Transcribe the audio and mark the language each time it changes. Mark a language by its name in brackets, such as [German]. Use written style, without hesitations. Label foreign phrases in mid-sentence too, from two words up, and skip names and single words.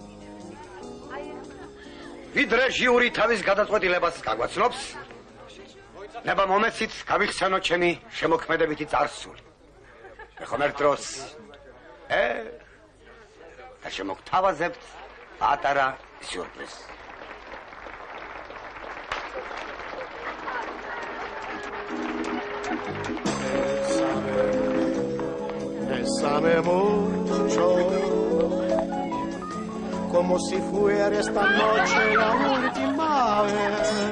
[Georgian] ვიდრე ჟიური თავის გადაწყვეტილებას გაგვაცნობს, ნება მომეცით გავიხსენოთ ჩემი შემოქმედებითი წარსული. ეხომ ერთ დროს და შემოგთავაზებთ პატარა სიურპრიზს. [Spanish] Bésame mucho, como si fuera esta noche la última vez.